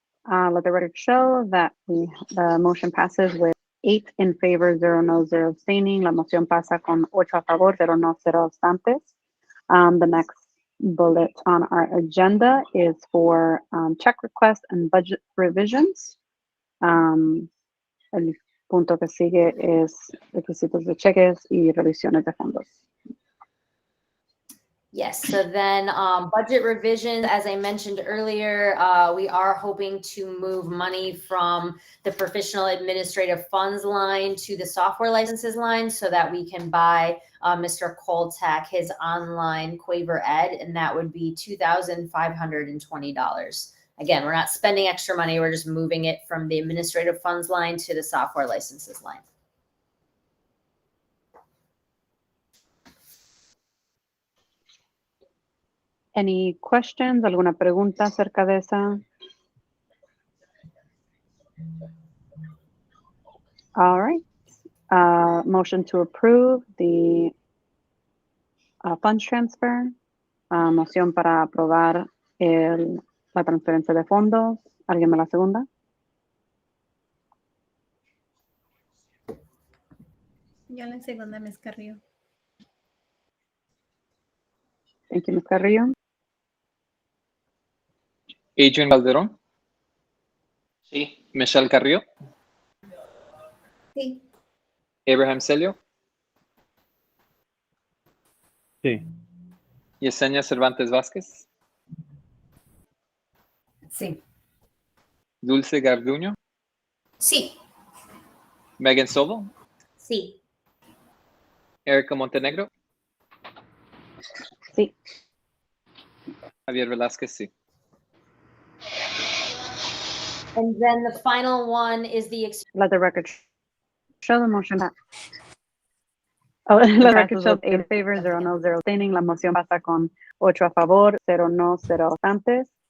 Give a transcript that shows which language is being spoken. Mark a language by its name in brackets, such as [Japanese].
[English] Let the record show that the motion passes with 8 in favor, 0 no, 0 abstaining. [Spanish] La moción pasa con 8 a favor, 0 no, 0 abstantes. [English] The next bullet on our agenda is for check requests and budget revisions. [Spanish] El punto que sigue es requisitos de cheques y revisiones de fondos. [English] Yes, so then budget revisions, as I mentioned earlier, we are hoping to move money from the professional administrative funds line to the software licenses line so that we can buy Mr. Koltak his online Quaver Ed, and that would be $2,520. Again, we're not spending extra money, we're just moving it from the administrative funds line to the software licenses line. Any questions? [Spanish] ¿Alguna pregunta acerca de esa? [English] All right. Motion to approve the funds transfer. [Spanish] Moción para aprobar la transferencia de fondos. ¿Alguien me la segunda? Yo la segunda, Ms. Carrillo. [English] Thank you, Ms. Carrillo. [Spanish] Adrian Calderón. Sí. Michelle Carrillo. Sí. Abraham Celio. Sí. Yesenia Cervantes Vázquez. Sí. Dulce Garduño. Sí. Megan Sobel. Sí. Erica Montenegro. Sí. Javier Velázquez, sí. [English] And then the final one is the Let the record show the motion. Let the record show 8 in favor, 0 no, 0 abstaining. [Spanish] La moción pasa con 8 a favor, 0 no, 0 abstantes.